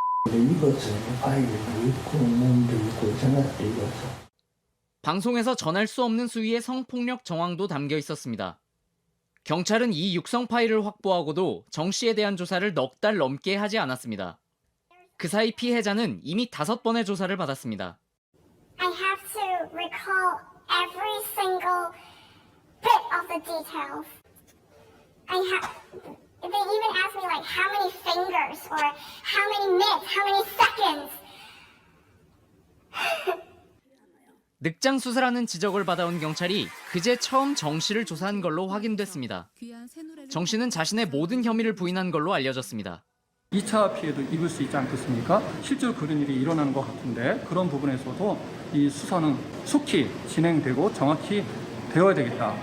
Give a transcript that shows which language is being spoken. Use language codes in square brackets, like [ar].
[ko] 이것을 과일도 있고 몸도 있고 생각도 있어서. 방송에서 전할 수 없는 수위의 성폭력 정황도 담겨 있었습니다. 경찰은 이 육성 파일을 확보하고도 정 씨에 대한 조사를 넉 달 넘게 하지 않았습니다. 그 사이 피해자는 이미 5번의 조사를 받았습니다. [en] I have to recall every single bit of the details. They even asked me like how many fingers or how many minutes, how many seconds. [ko] 늑장 수사라는 지적을 받아온 경찰이 그제 처음 정 씨를 조사한 걸로 확인됐습니다. 정 씨는 자신의 모든 혐의를 부인한 걸로 알려졌습니다. 2차 피해도 입을 수 있지 않겠습니까? 실제로 그런 일이 일어나는 것 같은데 그런 부분에서도 이 수사는 속히 진행되고 정확히 되어야 되겠다.